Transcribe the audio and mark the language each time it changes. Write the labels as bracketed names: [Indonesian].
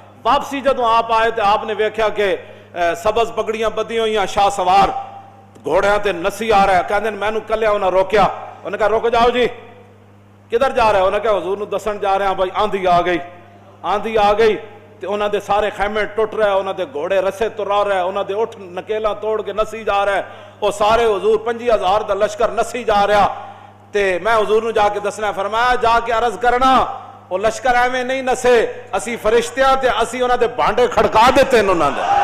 [Punjabi] واپسی جدوں آپ آئے تے آپ نے ویکھیا کہ سبز پگڑیاں بدی ہوئیاں شاہ سوار گھوڑیاں تے نسی آ رہا ہے. کہندے مینوں کلیا انہاں روکیا. [Urdu] انہوں نے کہا رک جاؤ جی کدھر جا رہے ہیں؟ انہوں نے کہا حضور [Punjabi] نو دسن [Urdu] جا رہے ہیں بھائی آندھی آ گئی. [Punjabi] آندھی آ گئی تے انہاں دے سارے خیمے ٹوٹ رہے, انہاں دے گھوڑے رسے ترا رہے, انہاں دے اٹھ نکیلاں توڑ کے نسی جا رہے. وہ سارے حضور 50,000 دا لشکر نسی جا رہا. تے میں حضور نو جا کے دسنا فرمایا جا کے عرض کرنا وہ لشکر ایویں نہیں نسے اسی فرشتیاں تے اسی انہاں دے بانڈے کھڑکا دیتے انہاں دے.